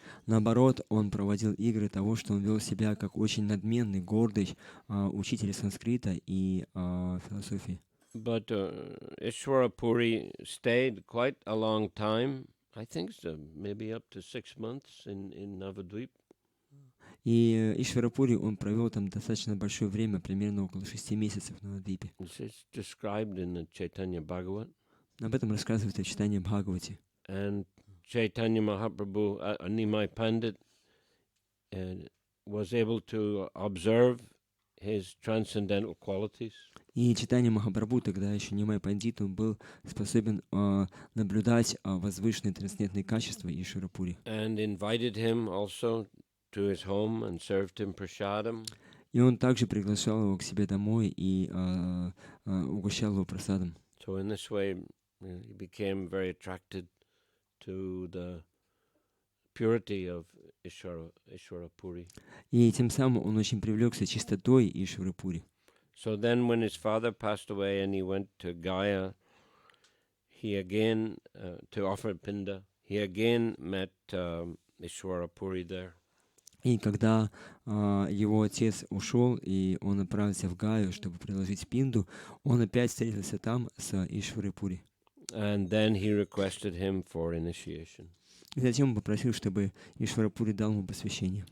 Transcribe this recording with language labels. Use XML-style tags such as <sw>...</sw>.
<ru>Наоборот, он проводил игры того, что он вел себя как очень надменный, гордый учитель санскрита и философии.</ru> <en>But Ishwara Puri stayed quite a long time. I think so, maybe up to 6 months in Navadvip.</en> <ru>И Ишвара Пури, он провел там достаточно большое время, примерно около 6 месяцев на Навадвипе.</ru> <en>It's described in the Chaitanya Bhagavat.</en> <ru>Об этом рассказывается в читании Бхагавати.</ru> <en>And Chaitanya Mahaprabhu, Nimai Pandit, was able to observe his transcendental qualities.</en> <ru>И Чайтанья Махапрабху, тогда еще Нимай Пандит, он был способен наблюдать возвышенные трансцендентные качества Ишвара Пури.</ru> <en>And invited him also to his home and served him prasadam.</en> <ru>И он также приглашал его к себе домой и угощал его прасадом.</ru> <en>So in this way, he became very attracted to the purity of Ishwara Puri.</en> <ru>И тем самым он очень привлекся чистотой Ишвары Пури.</ru> <en>So then when his father passed away and he went to Gaya, he again, to offer Pinda, he again met Ishwara Puri there.</en> <ru>И когда его отец ушел, и он отправился в Гаю, чтобы приложить пинду, он опять встретился там с Ишварой Пури.</ru> <en>And then he requested him for initiation.</en> <ru>И затем он попросил, чтобы Ишвара Пури дал ему посвящение.</ru>